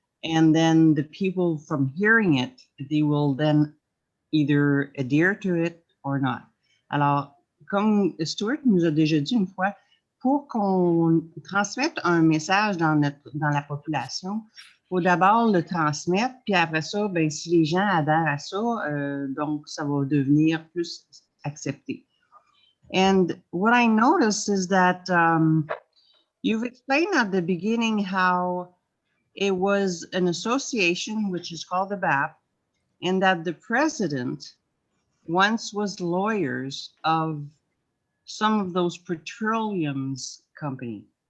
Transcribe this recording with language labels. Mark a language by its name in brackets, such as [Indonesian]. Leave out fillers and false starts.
[English] And then the people from hearing it, they will then either adhere to it or not. [French] Alors, comme Stuart nous a déjà dit une fois, pour qu'on transmette un message dans la population, il faut d'abord le transmettre, puis après ça, ben, si les gens adhèrent à ça, donc ça va devenir plus accepté. [English] And what I noticed is that you've explained at the beginning how it was an association, which is called the BAP, and that the president once was lawyers of some of those petroleums company.